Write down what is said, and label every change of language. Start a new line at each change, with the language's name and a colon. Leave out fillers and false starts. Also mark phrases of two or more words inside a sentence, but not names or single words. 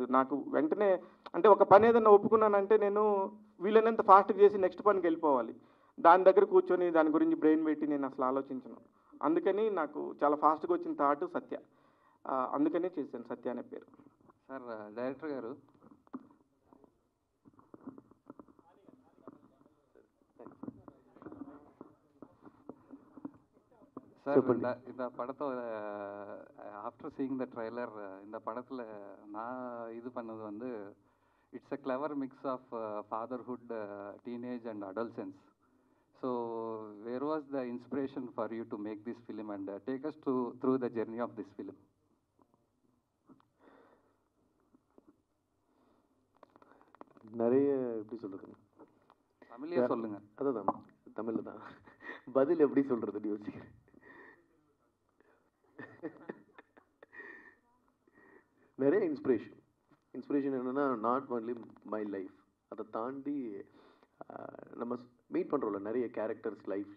Telugu: నాకు వెంటనే అంటే ఒక పని ఏదన్నా ఒప్పుకున్నానంటే నేను వీలైనంత ఫాస్ట్గా చేసి నెక్స్ట్ పనికి వెళ్ళిపోవాలి. దాని దగ్గర కూర్చొని దాని గురించి బ్రెయిన్ పెట్టి నేను అసలు ఆలోచించను. అందుకని నాకు చాలా ఫాస్ట్గా వచ్చిన థాట్ సత్య. అందుకనే చేశాను సత్య అనే పేరు.
English: sir director
Telugu: గారు,
Tamil: சார் இந்த படத்தை
English: after seeing the trailer
Tamil: இந்த படத்தில் நான் இது பண்ணது வந்து
English: it's a clever mix of fatherhood, teenage and adolescence. so where was the inspiration for you to make this film and take us through the journey of this film?
Tamil: நிறைய எப்படி சொல்கிறது, தமிழ்லேயே சொல்லுங்கள். அதுதான் தமிழில் தான் பதில் எப்படி சொல்கிறதுன்னு யோசிக்கிறேன். நிறைய இன்ஸ்பிரேஷன் என்னென்னா
English: not only my life,
Tamil: அதை தாண்டி நம்ம மீட் பண்ணுறோம்ல நிறைய
English: characters life-il.